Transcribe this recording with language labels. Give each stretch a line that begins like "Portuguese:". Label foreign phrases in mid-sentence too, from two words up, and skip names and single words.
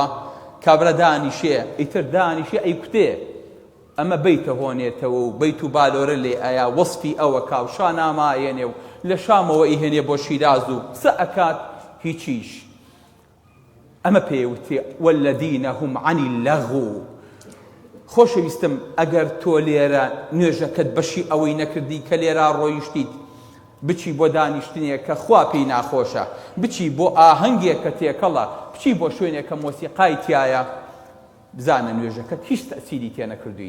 Central Kurdish: کابرا دانیشێ ئیتر دانیشێ ئەی کوتێ، ئەمە بیتە هۆنێتەوە و بیت و بالۆرە لێ ئەیا وەسفی ئەوە کا و شانامایێنێ و لە شامەوە ئیهێنێ بۆ شیراز و قسە ئەکات هیچیش. ئەمە پێوتێ
Arabic: والذینە هم عن اللغو.
Central Kurdish: خۆشەویستم ئەگەر تۆ لێرە نوێژەکەت بەشی ئەوەی نەکردی کە لێرە ڕۆیشتیت بچی بۆ دانیشتنێک کە خوا پێی ناخۆشە، بچی بۆ ئاهەنگێک کە تێکەڵە، بچی بۆ شوێنێک کە مۆسیقای تایە، بزانە نوێژەکەت هیچ تەسیری تێ نەکردویت.